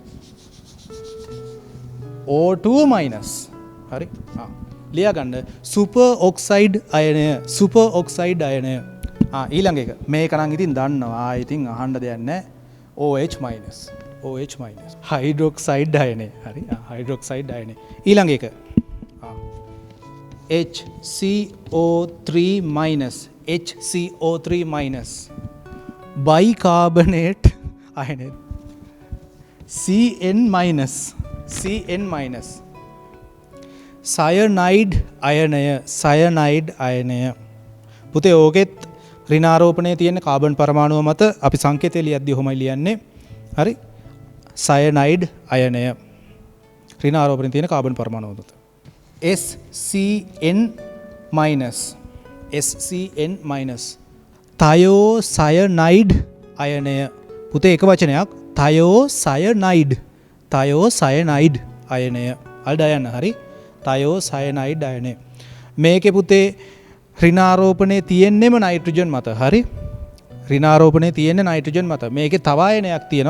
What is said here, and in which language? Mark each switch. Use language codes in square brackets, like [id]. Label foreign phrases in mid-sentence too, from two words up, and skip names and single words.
[si] O2-. හරි. ලියාගන්න [en] super oxide [si] අයනය. [en] super oxide [si] අයනය. ඊළඟ එක මේක නම් ඉතින් දන්නවා. ඉතින් අහන්න දෙයක් නැහැ. [en] OH minus. OH minus. [si] හයිඩ්‍රොක්සයිඩ් අයනය. හරි. හයිඩ්‍රොක්සයිඩ් අයනය. ඊළඟ එක. [en] HCO3 minus. HCO3 minus. bicarbonate අයනය. CN minus. CN minus. [si] cyanide අයනය. cyanide අයනය. පුතේ ඕකෙත් ඍණාරෝපණයේ තියෙන කාබන් පරමාණුව මත අපි සංකේතය ලියද්දී ඔහොමයි ලියන්නේ. හරි. cyanide අයනය. ඍණාරෝපණයේ තියෙන කාබන් පරමාණුව මත. [en] SCN minus. SCN minus. thiocyanide අයනය. [si] පුතේ එක වචනයක් thiocyanide. thiocyanide අයනය. අල්ඩ අයන හරි. thiocyanide අයනය. මේකේ පුතේ ඍණාරෝපණයේ තියෙන්නේම නයිට්‍රජන් මත. හරි. ඍණාරෝපණයේ තියෙන්නේ නයිට්‍රජන් මත. මේකේ තව ආයනයක් තියෙනවා.